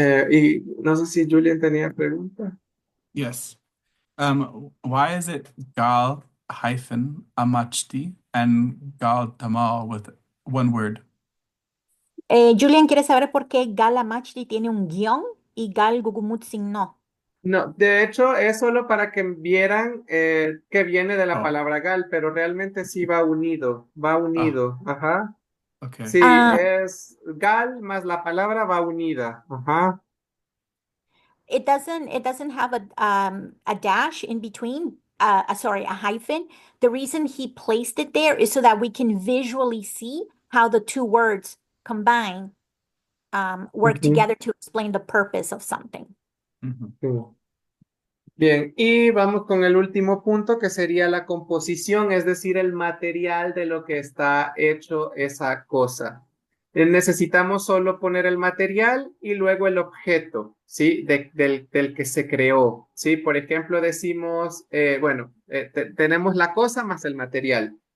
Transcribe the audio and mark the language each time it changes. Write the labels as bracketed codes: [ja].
[es] Y no sé si Julian tenía pregunta. [en] Yes. Why is it gal hyphen amachti and gal tamal with one word? [es] Julian quiere saber por qué Gala Machli tiene un guión y Gal Gugumutsin no. No, de hecho es solo para que vieran que viene de la Oh, palabra gal, pero realmente sí va oh, unido, ajá. [en] okay. [es] Sí, es gal más la palabra va unida, ajá. [en] It doesn't have a dash in between, sorry, a hyphen. The reason he placed it there is so that we can visually see how the two words combine work together to explain the purpose of something. Mhm. [es] sí. Bien, y vamos con el último punto que sería la composición, es decir, el material de lo que está hecho esa cosa. Necesitamos solo poner el material y luego el objeto, ¿sí? Del que se creó, ¿sí? Por ejemplo, decimos, bueno, tenemos la cosa más el material.